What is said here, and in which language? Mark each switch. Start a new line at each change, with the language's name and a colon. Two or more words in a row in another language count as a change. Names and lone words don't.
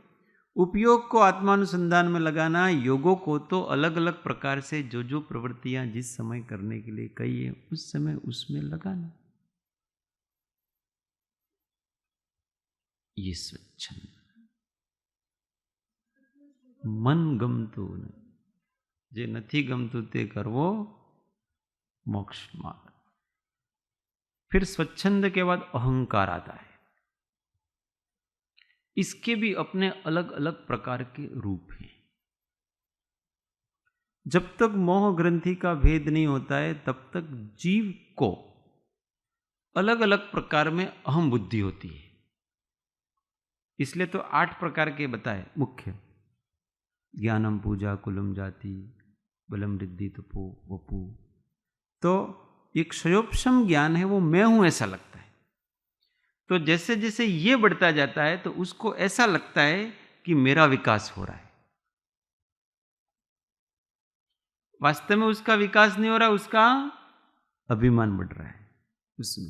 Hindi: उपयोग को आत्मानुसंधान में लगाना, योगों को तो अलग अलग प्रकार से जो जो प्रवृत्तियां जिस समय करने के लिए कही है उस समय उसमें लगाना।
Gujarati: યે સ્વચ્છંદ મન ગમતું જે નથી ગમતું તે કરવો મોક્ષ માર્ગ।
Hindi: फिर स्वच्छंद के बाद अहंकार आता है। इसके भी अपने अलग अलग प्रकार के रूप हैं। जब तक मोह ग्रंथि का भेद नहीं होता है तब तक जीव को अलग अलग प्रकार में अहम बुद्धि होती है। इसलिए तो 8 प्रकार के बताए मुख्य।
Sanskrit: ज्ञानम पूजा कुलम जाति बलम रिद्धि तपो वपु।
Hindi: तो एक क्षयोपशम ज्ञान है, वो मैं हूं ऐसा लगता है। तो जैसे जैसे ये बढ़ता जाता है तो उसको ऐसा लगता है कि मेरा विकास हो रहा है। वास्तव में उसका विकास नहीं हो रहा, उसका अभिमान बढ़ रहा है उसमें।